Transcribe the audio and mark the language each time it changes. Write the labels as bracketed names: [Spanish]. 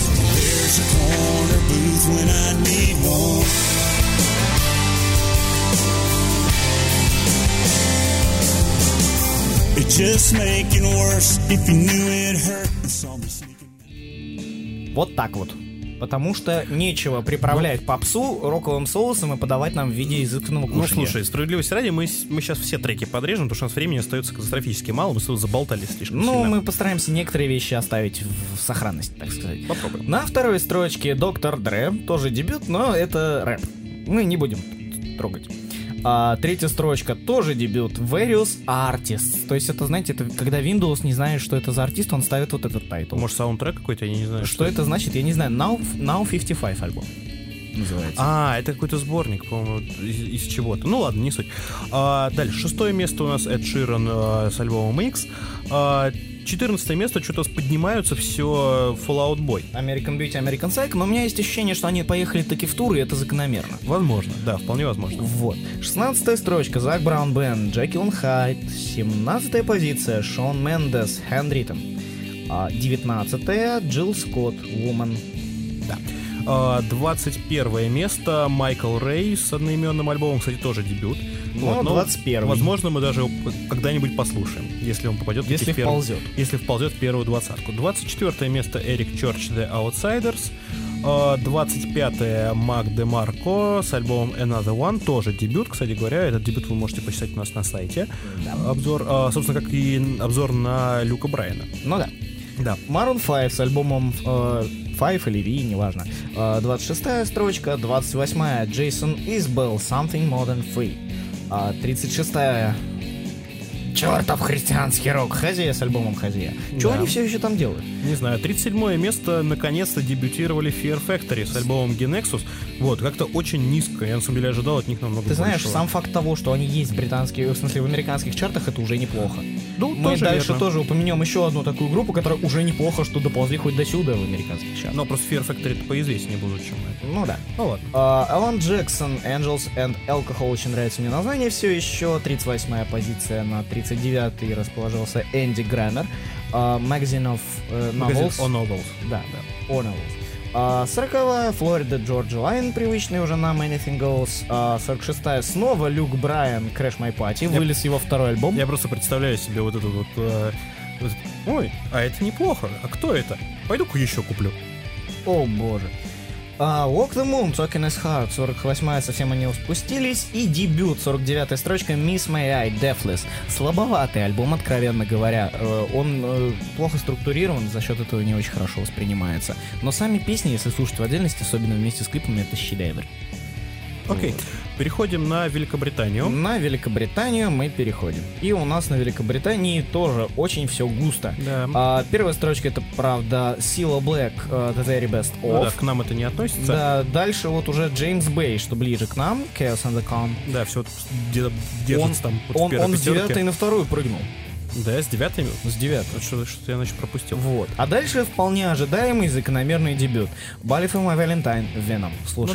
[English] There's a corner booth when I need one. It's just making worse if you knew it hurt and saw me. [Russian] Вот так вот. Потому что нечего приправлять попсу роковым соусом и подавать нам в виде изысканного кушанья. Ну, слушай, справедливости ради, мы сейчас все треки подрежем, потому что у нас времени остается катастрофически мало, мы сразу заболтались слишком сильно. Ну, мы постараемся некоторые вещи оставить в сохранности, так сказать. Попробуем. На второй строчке Доктор Дре, тоже дебют, но это рэп. Мы не будем трогать. А третья строчка, тоже дебют, Various Artists. То есть это, знаете, это когда Windows не знает, что это за артист, он ставит вот этот тайтл. Может, саундтрек какой-то, я не знаю. Что это значит, я не знаю. Now 55 альбом называется. А, это какой-то сборник, по-моему, из чего-то. Ну ладно, не суть. Дальше, шестое место у нас Ed Sheeran с альбомом X. 14 место, что-то поднимаются, все Fallout Boy. American Beauty, American Psych, но у меня есть ощущение, что они поехали таки в тур, и это закономерно. Возможно, да, вполне возможно. Вот. 16-я строчка, Zach Brown Band, Jekyll and Hyde. 17-я позиция, Shawn Mendes, Hand Rhythm. 19-я, Jill Scott, Woman. Да. 21-е место, Michael Ray с одноименным альбомом, кстати, тоже дебют. Вот, но 21-й. Возможно, мы даже когда-нибудь послушаем, если он попадет в первую. Если вползет в первую двадцатку. 24-е место Eric Church, The Outsiders. 25-е Mac DeMarco с альбомом Another One. Тоже дебют, кстати говоря. Этот дебют вы можете почитать у нас на сайте. Да. Обзор, собственно, как и обзор на Люка Брайана. Ну да. Да. Maroon 5 с альбомом Five или V, неважно. 26-я строчка, 28-я Jason Isbell, Something More Than Free. 36-я. Чёртов христианский рок. Хазия с альбомом Хазия. Чего они все еще там делают? Не знаю. 37-е место. Наконец-то дебютировали Fear Factory с альбомом Genexus. Вот, как-то очень низко. Я на самом деле ожидал от них намного больше. Ты знаешь, сам факт того, что они есть в британских, в смысле, в американских чартах, это уже неплохо. Ну, мы тоже дальше верно. Тоже упомянем еще одну такую группу, которая уже неплохо, что доползли хоть до сюда в американских чартах. Но просто Fear Factory поизвестнее будут, чем это. Ну да. Ну вот. Alan Jackson, Angels and Alcohol. Очень нравится мне название все еще. 38-я позиция. На 39-й расположился Энди Граммер. Magazine of Novels. Magazine of Novels. Да, да. O Novels. 40-я, Florida Georgia Line, привычный уже нам, Anything Goes. 46-я, снова Люк Брайан, Crash My Party, вылез его второй альбом. Я просто представляю себе вот этот вот... ой, а это неплохо, а кто это? Пойду-ка еще куплю. О, боже. Walk the Moon, Talking is Hard, 48-я, совсем они спустились. И дебют, 49-я строчка, Miss My Eye, Deathless. Слабоватый альбом, откровенно говоря. Он плохо структурирован, за счет этого не очень хорошо воспринимается. Но сами песни, если слушать в отдельности, особенно вместе с клипами, это шедевр. Окей, переходим на Великобританию. На Великобританию мы переходим. И у нас на Великобритании тоже очень все густо. Да. Первая строчка это, правда, Cilla Black, The Very Best Of. Ну да, к нам это не относится. Да, дальше вот уже James Bay, что ближе к нам, Chaos and the Calm. Да, все вот держится он, там. Вот он с девятой на вторую прыгнул. Да, с девятой? С девятой. Что-то я, значит, пропустил. Вот. А дальше вполне ожидаемый закономерный дебют. Bully for my Valentine, Venom. Слушай.